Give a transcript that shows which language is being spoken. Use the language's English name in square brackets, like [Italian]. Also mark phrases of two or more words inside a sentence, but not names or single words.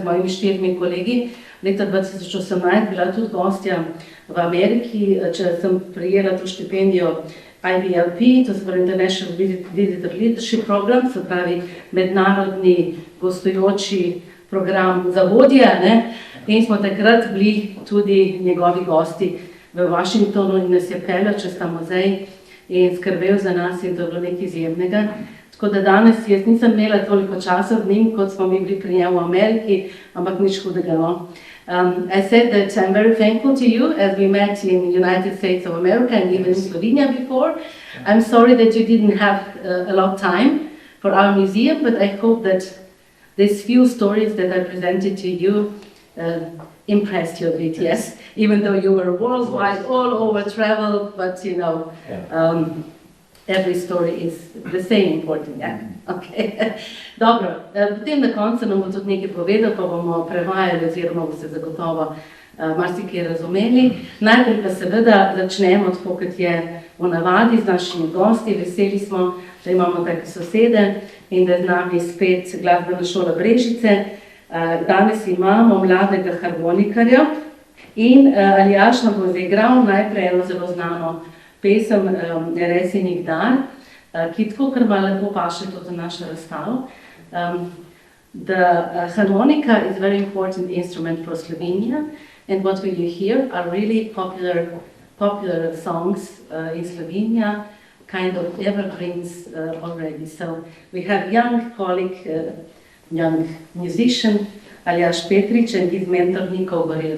[Slovenian] mojimi 4 kolegi leta 2018 bila tudi gostja v Ameriki, če sem prejela to štipendijo IVLP, to se pravi International Visitor Leadership Program, se pravi mednarodni gostujoči program za vodje, in smo takrat bili tudi njegovi gosti v Washingtonu in nas je peljal čez ta muzej in skrbel za nas, in to je bilo nekaj izjemnega. Tako da danes jaz nisem imela toliko časa v njim, kot smo mi bili pri njemu v Ameriki, ampak nič hudega, no. [English] I said that I'm very thankful to you, as we met in the United States of America and even in Slovenia before. I'm sorry that you didn't have a lot of time for our museum, but I hope that these few stories that I presented to you impressed you a bit, yes? Even though you were worldwide, all over travel, but every story is the same important, yeah? Okay. [Slovenian] Dobro, potem na koncu nam bo tudi nekaj povedal, pa bomo prevajali, oziroma boste zagotovo marsikaj razumeli. Najprej pa seveda začnemo tako, kot je v navadi z našimi gosti. Veseli smo, da imamo take sosede in da je z nami spet Glasbena šola Brežice. Danes imamo mladega harmonikarja in Aljaž nam bo zaigral najprej eno zelo znano pesem Resi nikdar, ki tako kar malo lepo paše tudi na našo razstavo. [English] The harmonica is a very important instrument for Slovenia, and what we hear are really popular songs in Slovenia, kind of evergreens already. So we have young colleague, young musician, Aljaž Petrič, and his mentor Niko Gorels.